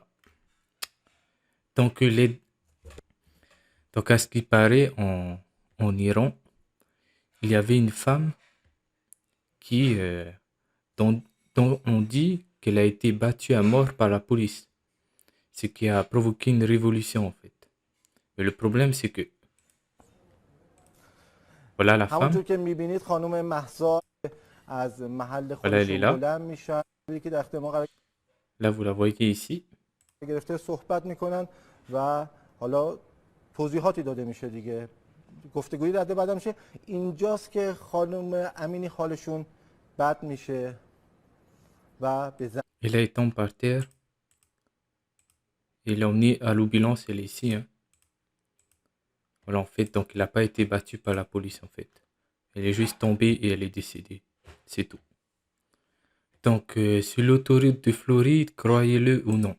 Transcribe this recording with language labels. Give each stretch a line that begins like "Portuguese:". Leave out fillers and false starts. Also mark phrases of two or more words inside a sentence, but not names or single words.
French: Donc, donc à ce qui paraît, en Iran, il y avait une femme qui, dont, dont on dit qu'elle a été battue à mort par la police, ce qui a provoqué une révolution en fait. Mais le problème, c'est que, voilà la femme,
Persian: همونجور که میبینید خانم مهسا از محل
French: voilà elle est
Persian: خودشون
French: là,
Persian: بلند میشن که در اختیار ما قرار
French: là vous la voyez ici,
Persian: گرفته صحبت میکنن و حالا توضیحاتی داده میشه دیگه گفتگویی رده بعد میشه اینجاست که خانم امینی خالشون بد میشه و به زن
French: et là elle tombe par terre, et elle est emmenée à l'ambulance, elle est ici, hein. Voilà en fait, donc elle n'a pas été battue par la police en fait. Elle est juste tombée et elle est décédée, c'est tout. Donc sur l'autoroute de Floride, croyez-le ou non.